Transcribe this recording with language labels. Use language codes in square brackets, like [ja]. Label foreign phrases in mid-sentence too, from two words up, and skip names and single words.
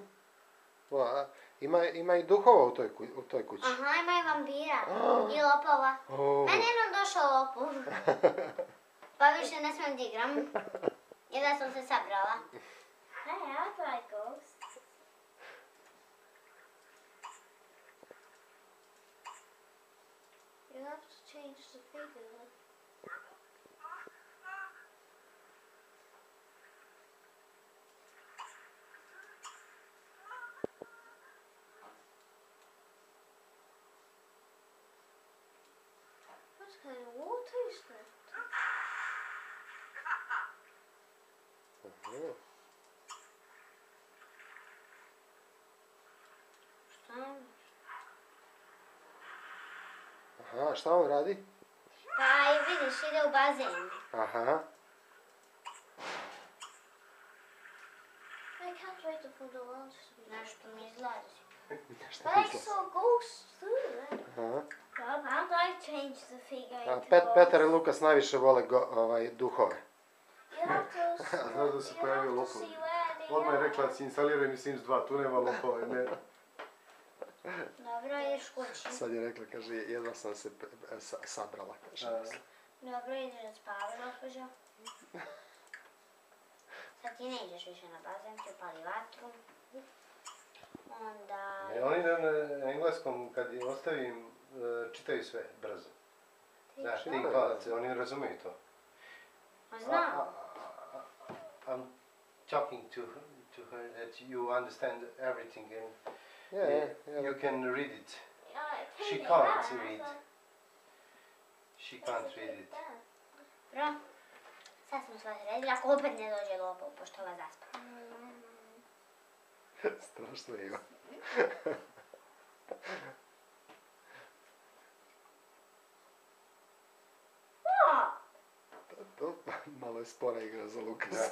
[bs] Well, ima i duhova u toj kući. Aha, ima i vampira. I lopova. Meni je jednom došao lopov. Pa više ne smijem da igram. I da sam se sabrala. [en] Hey, I like ghosts. You have to change the figure. What kind of water is that? [bs] Aha, šta on radi? Pa vidiš, ide u bazen. Aha. [en] I can't wait for the world to be. [bs] Nešto mi izlazi. Šta [en] But I [bs] misliš? [en] saw ghosts too. Aha. How do I change the figure into [bs] Petar i Lukas najviše vole duhove. [en] You have to [bs] Znaš da se pojavio lopov. [en] see where they [bs] Odmah je [en] are. [bs] rekla da si instaliraj mi Sims 2, tu nema lopova, ne. Dobro, ideš kući. Sad je rekla, kaže, jedva sam se sabrala, kaže. Dobro, ideš da spavaš, gospođo. Sad ti ne ideš više na bazen, ti upali vatru. Onda... Oni na engleskom, kad je ostavim, čitaju sve brzo. Znaš, ti kladace, oni ne razumiju to. Ma znam. [en] I'm talking to her that you understand everything and Yeah. you can read it. She She can't read. She can't read it. [bs] Bro, sad smo sve sredili, ako opet ne dođe lopov, pošto ova zaspa. Strašno je, Iva. To malo je spora igra za Lukasa.